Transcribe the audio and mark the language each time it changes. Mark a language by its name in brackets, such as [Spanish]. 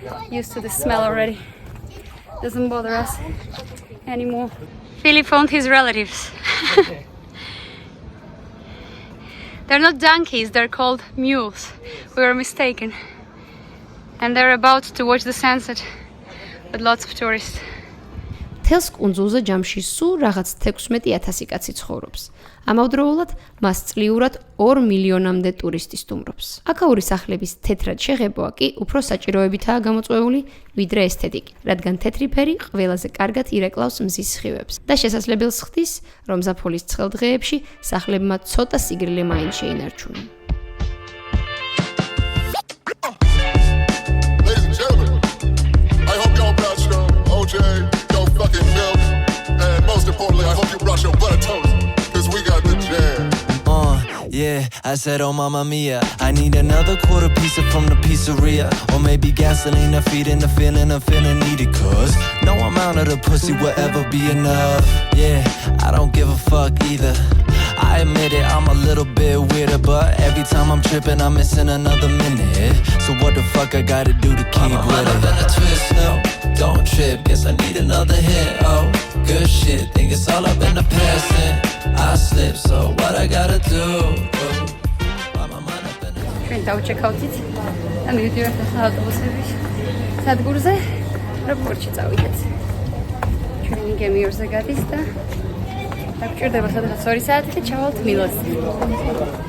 [English] used to the smell already. Doesn't bother us anymore. Philip found his relatives. They're not donkeys, they're called mules. We were mistaken. And they're about to watch the sunset with lots of tourists. [Georgian] თელს კუნძულზე ჯამში სულ რაღაც 16,000 კაცი ცხოვრობს. ამავდროულად მას წლიურად 2 მილიონამდე ტურისტი სტუმრობს. აქაური სახლების თეთრად შეღებვა კი უფრო საჭიროებითაა გამოწვეული, ვიდრე ესთეტიკი, რადგან თეთრი ფერი ყველაზე კარგად ირეკლავს მზის სხივებს და შესაძლებელს ხდის, რომ ზაფხულის ცხელ დღეებში სახლებმა ცოტა სიგრილე მაინც შეინარჩუნონ. [English] Ladies and gentlemen, I hope y'all brought your OJ, your fucking milk, and most importantly, I hope you brought your butter toast, cause we got the jam. Yeah, I said, oh mamma mia, I need another quarter pizza from the pizzeria. Or maybe gasoline to feed in the feeling of feeling needed. Cause no amount of the pussy will ever be enough. Yeah, I don't give a fuck either. I admit it, I'm a little bit weirder, but every time I'm tripping, I'm missing another minute. So what the fuck I gotta do to keep with it? A twist, no, don't trip, guess I need another hit. Oh, good shit, think it's all up in the past and I slip, so what I gotta do? [Georgian] ჩვენ დავჩეკავდით და მივიდივართ ახლა ავტობუსების სადგურზე, რომ პორტში წავიდეთ. ჩვენი გემი 2-ზე გადის და დაგჭირდება სადღაც 2 საათი და ჩავალთ მილანში.